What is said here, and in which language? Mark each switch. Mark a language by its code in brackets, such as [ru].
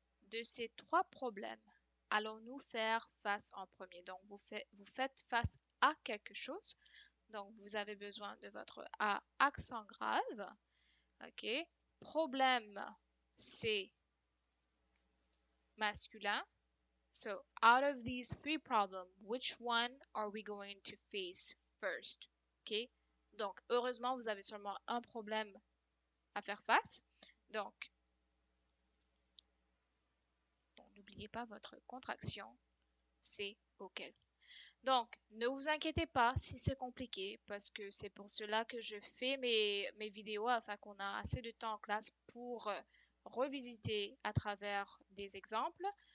[fr] De ces trois problèmes, allons-nous faire face en premier? Donc, vous faites face à quelque chose. Donc, vous avez besoin de votre A accent grave. OK? Problème, c'est masculin. [en] So, out of these three problems, which one are we going to face first? OK? [fr] Donc, heureusement, vous avez seulement un problème à faire face. Donc, n'oubliez pas votre contraction, c'est auquel. Donc, ne vous inquiétez pas si c'est compliqué, parce que c'est pour cela que je fais mes vidéos afin qu'on a assez de temps en classe pour revisiter à travers des exemples.